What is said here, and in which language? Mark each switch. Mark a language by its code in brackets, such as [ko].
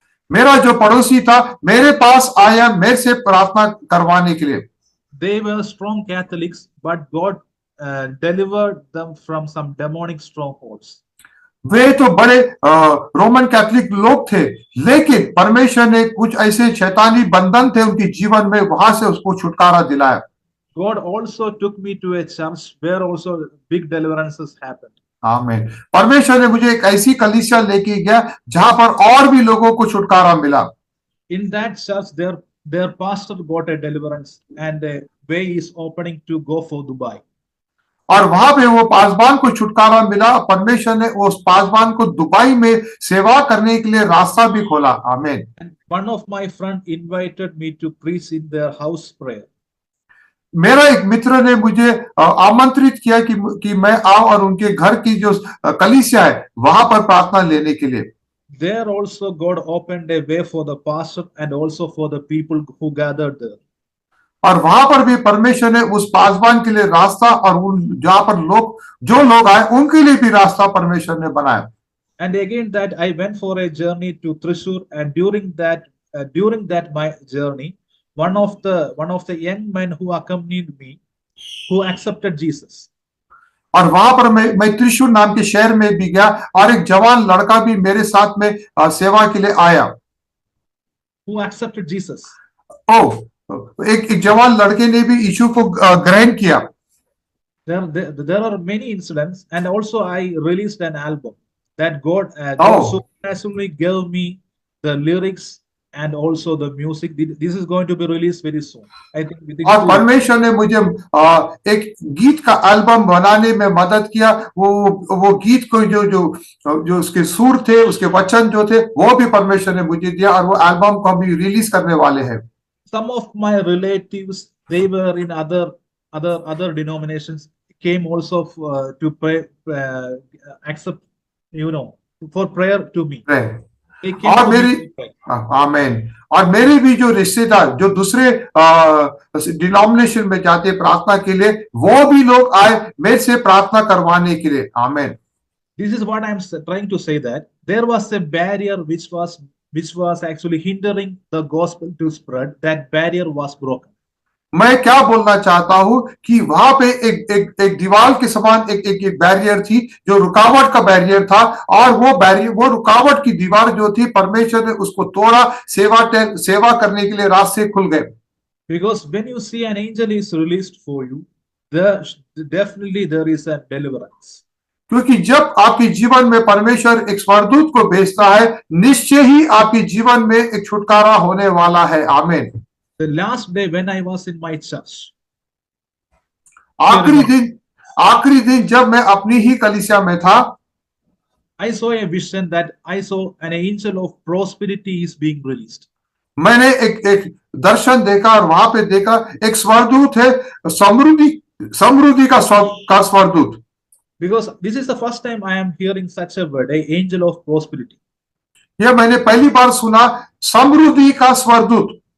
[hi] मेरा जो पड़ोसी था मेरे पास आया मेरे से प्रार्थना करवाने के लिए। [en] They were strong Catholics, but God delivered them from some demonic strongholds. [hi] वे तो बड़े रोमन कैथोलिक लोग थे, लेकिन परमेश्वर ने कुछ ऐसे शैतानी बंधन थे उनके जीवन में, वहां से उसको छुटकारा दिलाया। [en] God also took me to a church where also big deliverances happened. [hi] आमीन। परमेश्वर ने मुझे एक ऐसी कलीसिया लेके गया जहां पर और भी लोगों को छुटकारा मिला। [en] In that church, their pastor got a deliverance, and the way is opening to go for Dubai. [hi] और वहां पे वो पासबान को छुटकारा मिला। परमेश्वर ने उस पासबान को दुबई में सेवा करने के लिए रास्ता भी खोला। आमीन। [en] And one of my friend invited me to preach in their house prayer. [hi] मेरा एक मित्र ने मुझे आमंत्रित किया कि मैं आऊं और उनके घर की जो कलीसिया है वहां पर प्रार्थना लेने के लिए। [en] There also God opened a way for the pastor and also for the people who gathered there. [hi] और वहां पर भी परमेश्वर ने उस पासबान के लिए रास्ता और जहां पर जो लोग आए उनके लिए भी रास्ता परमेश्वर ने बनाया। [en] And again that I went for a journey to Thrissur, and during that my journey, one of the young men who accompanied me, who accepted Jesus. [hi] और वहां पर मैं त्रिशूर नाम के शहर में भी गया और एक जवान लड़का भी मेरे साथ में सेवा के लिए आया। [en] Who accepted Jesus? [hi] एक जवान लड़के ने भी यीशु को ग्रहण किया। [en] There are many incidents, and also I released an album that God supernaturally gave me the lyrics and also the music. This is going to be released very soon. I think within [hi] और परमेश्वर ने मुझे एक गीत का album बनाने में मदद किया। वो गीत को जो उसके सुर थे, उसके वचन जो थे, वो भी परमेश्वर ने मुझे दिया और वो एल्बम को भी रिलीज करने वाले हैं। [en] Some of my relatives, they were in other denominations, came also to pray, accept, for prayer to me. He came [hi] और [en] to [hi] मेरी [en] meet me. [hi] आमेन। और मेरे भी जो रिश्तेदार जो दूसरे डिनोमिनेशन में जाते प्रार्थना के लिए, वो भी लोग आए मेरे से प्रार्थना करवाने के लिए। आमेन। [en] This is what I'm trying to say, that there was a barrier which was actually hindering the gospel to spread. That barrier was broken. [hi] मैं क्या बोलना चाहता हूं कि वहां पे एक दीवार के समान एक बैरियर थी, जो रुकावट का बैरियर था, और वो रुकावट की दीवार जो थी, परमेश्वर ने उसको तोड़ा, सेवा करने के लिए रास्ते खुल गए। [en] Because when you see an angel is released for you, definitely there is a deliverance. [hi] क्योंकि जब आपके जीवन में परमेश्वर एक स्वर्गदूत को भेजता है, निश्चय ही आपके जीवन में एक छुटकारा होने वाला है। आमीन। [en] The last day when I was in my church, [hi] आखिरी दिन जब मैं अपनी ही कलीसिया में था, [en] I saw a vision that I saw an angel of prosperity is being released. [hi] मैंने एक दर्शन देखा, और वहां पे देखा एक स्वर्गदूत है, समृद्धि का स्वर्गदूत। [en] Because this is the first time I am hearing such a word, an angel of prosperity. [hi] यह मैंने पहली बार सुना, समृद्धि का स्वर्गदूत।